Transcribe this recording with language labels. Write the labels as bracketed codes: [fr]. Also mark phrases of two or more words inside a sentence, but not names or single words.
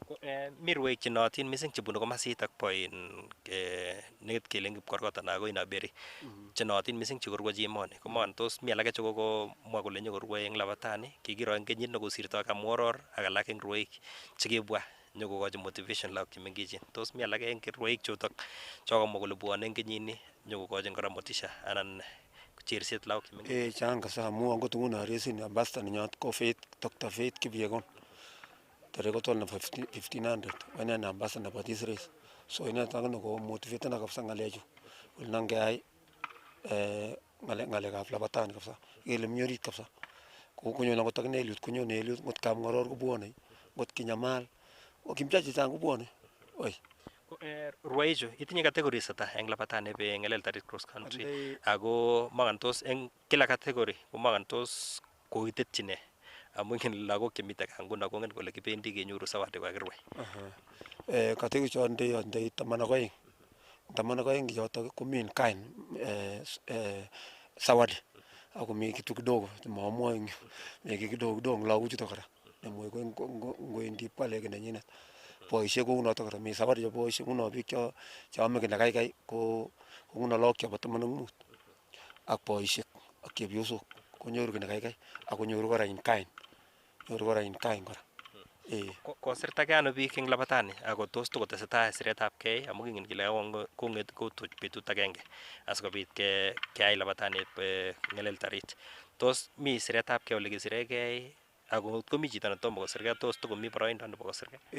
[kln] Mi rwoik chenootin mising chebunu komasit ak boin nekit kele Kipkorkot anan ko Inaberi chenootin mising chekorwochi emoni komon tos mi alake chekokomwa kole nyokorwoi eng Labatani kikiro eng kenyit nekosirtoi Kamworor ak alak eng rwoik chekibwa nyokokochi motivation lagok chemengechen tos mi alake eng rwoik chotok chokomwa kole bwone eng kenyini nyokokochin kora motisha anan cherset lagok chemengechen. Chang kabisa amu angot nguno resin ambassador nenyot ko Dr. Faith Kipyegon tare kotol na 1500 wane na ambassador nebo [en] this race [kln] so ina tangno ko motivate na kabisa ngalechu ulna ngai ngale kap Labatani kabisa ile mnyorit kabisa ko kunyo na kotakne elut kunyo ne elut ngot kam ngoror ko bwone ngot kinyamal o kimchachi chang ko bwone oi Rwaichu itinye categories ata eng Labatani be ngelel tarit cross country ako makantos eng kila category ko makantos koitetchine amu ngin lagok chemite kanguna kongen kole kibendi kenyoru zawadi kakirwai. Kategory chon ndei 12 chotok komi kind zawadi ako mi [sw] kitu kidogo [kln] mamwa eng mi [sw] kidogo kidogo [kln] lagochuto kora nemoi ko ngoendi pale kenenyinet boisiek kou notok kora mi zawadi chebo boisiek kuno biik cho ame kina kaikai ko nguno lagok chebo 15 ak boisiek ak chepyosok konyoru kina kaikai ako nyoru kora [en] in kind [kln] kora. Kosirtagei ano biik eng Labatani ako tos tokotesetai siretab gei amu kingen kele konget kotuch betut agenge asikobit keyai Labatani ngelel tarit. Tos mi siretab gei ole kisiregei ako komi chito netomo kosirgei tos tokomi boroindo nebo kosirgei?